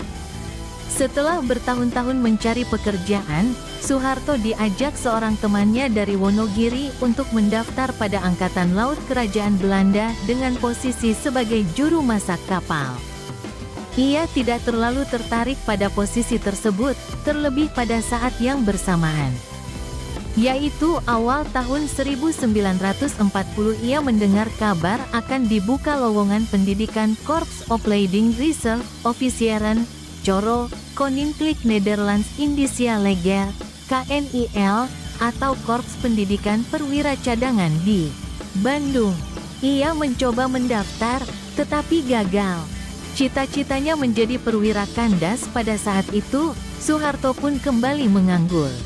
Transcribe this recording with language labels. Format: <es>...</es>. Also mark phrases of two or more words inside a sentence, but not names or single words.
<id>Setelah bertahun-tahun mencari pekerjaan, Soeharto diajak seorang temannya dari Wonogiri untuk mendaftar pada Angkatan Laut Kerajaan Belanda dengan posisi sebagai juru masak kapal. Ia tidak terlalu tertarik pada posisi tersebut, terlebih pada saat yang bersamaan. Yaitu awal tahun 1940 ia mendengar kabar akan dibuka lowongan pendidikan Korps Opleiding Reserve Officieren, Coro, Koninklijk Nederlands Indische Leger, KNIL, atau Korps Pendidikan Perwira Cadangan di Bandung. Ia mencoba mendaftar, tetapi gagal. Cita-citanya menjadi perwira kandas pada saat itu, Soeharto pun kembali menganggur.</id>